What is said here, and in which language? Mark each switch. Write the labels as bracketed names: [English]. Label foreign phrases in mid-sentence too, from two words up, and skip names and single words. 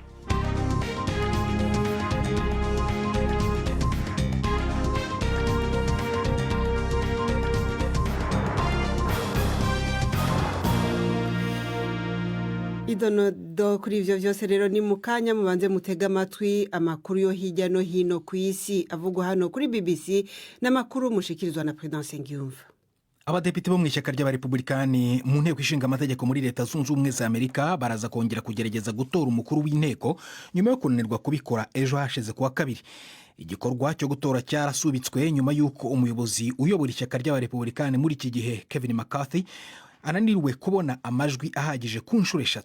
[Rundi] Idonodo kuri ivyo vyose rero ni mukanya mubanze mutega amatwi amakuru yo hirya no hino ku isi avugwa hano kuri BBC n'amakuru mushikirizwa na Prudence Ngiyumva. [Kinyarwanda] Abadepite bo mu ishyaka ry'abarepublikani mu nteko ishinga amategeko muri Leta Zunze Ubumwe za Amerika baraza kongera kugerageza gutora umukuru w'inteko nyuma yo kunanirwa kubikora ejo hashize kuwa kabiri. Igikorwa cyo gutora cyarasubitswe nyuma y'uko umuyobozi uyobora ishyaka ry'abarepublikani muri iki gihe Kevin McCarthy ananiriwe kubona amajwi ahagije ku nshuro 3.